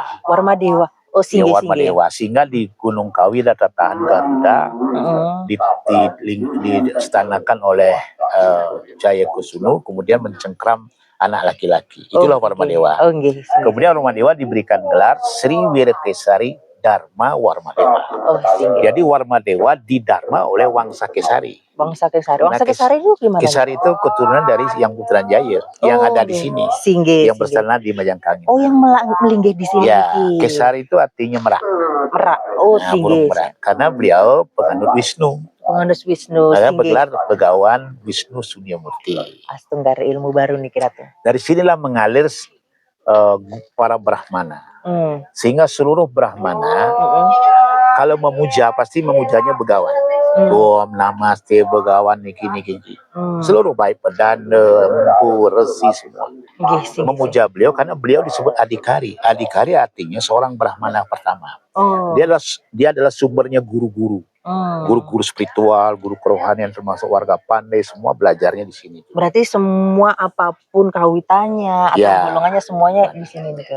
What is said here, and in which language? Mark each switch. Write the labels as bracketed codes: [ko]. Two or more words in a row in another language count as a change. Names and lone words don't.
[id] Oh, Warmadewa. Sehingga di Gunung Kawi ada tatahan Garuda, diistanakan oleh Jayakusunu, kemudian mencengkram anak laki-laki. Itulah Warmadewa. Kemudian Warmadewa diberikan gelar Sri Wirakesari Dharma Warmadewa. Jadi Warmadewa didharma oleh Wangsa Kesari. Wangsa Kesari itu gimana? Kesari itu keturunan dari yang Putranjaya yang ada di sini. Yang bersana di Majangkangi. Oh, yang melinggih di sini. Ya, Kesari itu artinya merak. Oh, burung merak. Karena beliau penganut Wisnu. Ada bergelar Begawan Wisnu Sunyamurti. Astunggar ilmu baru nih kira tuh. Dari sinilah mengalir para Brahmana. Sehingga seluruh Brahmana kalau memuja pasti memujanya Begawan. Om Namaste Begawan niki. Seluruh baik pedana, empu, resi semua memuja beliau karena beliau disebut Adhikari. Adhikari artinya seorang Brahmana pertama. Dia adalah sumbernya guru-guru. Guru-guru spiritual, guru kerohanian termasuk warga Pandai semua belajarnya di sini. Berarti semua apapun kawitannya atau golongannya semuanya di sini nih.